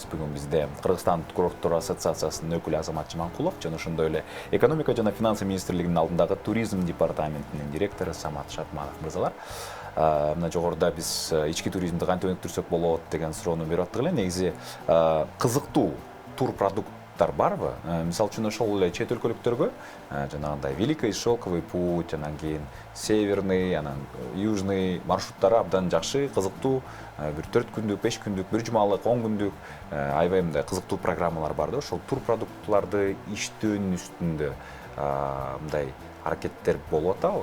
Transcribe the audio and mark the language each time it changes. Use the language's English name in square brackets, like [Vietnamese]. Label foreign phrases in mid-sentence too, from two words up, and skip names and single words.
[Kyrgyz] Бүгін бізде Қырғызстан курорттор ассоциациясынын өкүлү Азамат Жаманкулов жана ошондой эле экономика жана финансы министрлигинин алдындагы туризм департаментинин директору Самат Шатманов мырзалар. Мына жогоруда биз ички туризмди кантип өнүктүрсөк болот деген суроону берип аттык эле. Негизи кызыктуу тур продукттар барбы? Мисалы үчүн ошол эле чет өлкөлүктөргө жанагындай Великий шелковый путь, анан кийин северный, анан южный маршруттары абдан жакшы, кызыктуу, бир 4 күндүк, 5 күндүк, бир жумалык, 10 күндүк аябай мындай кызыктуу программалар бар да. Ошол тур продуктларды иштөөнүн үстүндө мындай аракеттер болуп атабы.